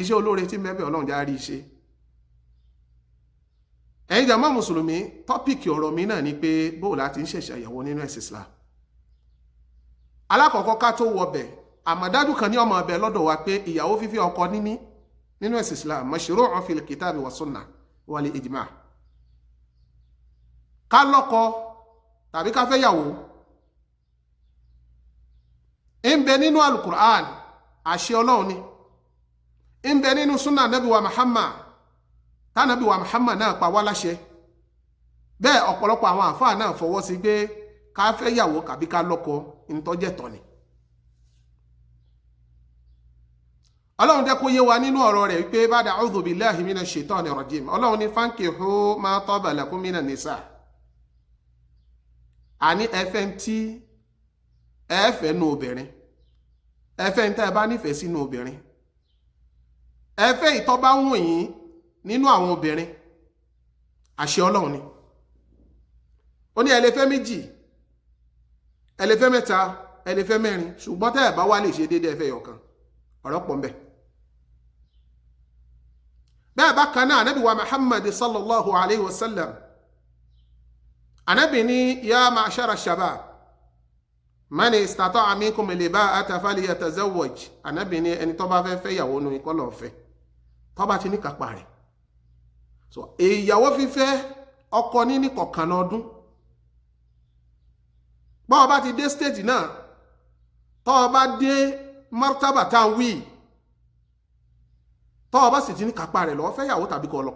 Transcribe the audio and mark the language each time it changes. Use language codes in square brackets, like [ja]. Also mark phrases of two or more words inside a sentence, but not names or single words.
[yo] Iṣẹ́ olóore tí ń bẹ Ọlọ́run já rí iṣẹ́. Ẹ̀yin jàmá mùsùlùmí, tọ́pìkì ọ̀rọ̀ mi náà ni pé bóò láti ń ṣẹ̀ṣẹ̀ àyẹ̀wò nínú ẹ̀sìn Islam. Alákọ̀ọ́kọ́ ká tó wọbẹ̀, àmọ̀dájú kan ní ọmọ ọbẹ̀ lọ́dọ̀ wa pé ìyàwó fífẹ́ ọkọ níní nínú ẹ̀sìn Islam [ar] مشروع في الكتاب والسنة والإجماع'. [yo] Ká lọ́kọ tàbí ká fẹ́ yàwó ń bẹ nínú alukur'an, àṣẹ Ọlọ́run ni. Ń bẹ nínú sunnah Nabi wa Muhammad tánàbí wa Muhammad náà pa wá láṣẹ. Bẹ́ẹ̀ ọ̀pọ̀lọpọ̀ àwọn àfáà náà fọwọ́ sí pé ká fẹ́ yàwó kàbí ká lọ́kọ ìtọ́jẹ̀tọ́ ni. Ọlọ́run jẹ́ kó yé wa nínú ọ̀rọ̀ rẹ̀ wípé [ar] بعد أعوذ بالله من الشيطان الرجيم. [yo] Ọlọ́run ní [ar] فانكحوا ما طاب لكم من النساء. [yo] Àní ẹfẹ́ tí ẹfẹ́ nú obìnrin, ẹfẹ́ ń tẹ́ ẹ bá nífẹ̀ẹ́ sínú obìnrin, ẹfẹ́ ìtọ́ bá wù yín nínú àwọn obìnrin, àṣẹ Ọlọ́run ni. Ó ní ẹ lè fẹ́ méjì, ẹ lè fẹ́ mẹ́ta, ẹ lè fẹ́ mẹ́rin, ṣùgbọ́n tẹ́ ẹ bá wá lè ṣe déédéé ẹfẹ́ yọ̀kan. Ọ̀rọ̀ pọ̀ ńbẹ̀. Bẹ́ẹ̀ bákan náà Ànábì wa [ar] Muhammad صلى الله عليه وسلم, [yo] Ànábì ní [ar] يا معشر الشباب من استطاع منكم الباءة فليتزوج. [yo] Ànábì ní ẹni tó bá fẹ́ yàwó nù ikọ́ lọ́ọ́ fẹ́, tó bá ti ní kápá rẹ̀. So ìyàwó fífẹ́ ọkọ níní kọ̀ọ̀kan ọdún. Bọ́ọ̀ bá ti dé stage náà, tọ́ bá dé martaba tá ń wí, tọ́ bá sì ti ní kápá rẹ̀ lọ́ọ́ fẹ́ yàwó tàbí kọ́ ọlọ́kọ.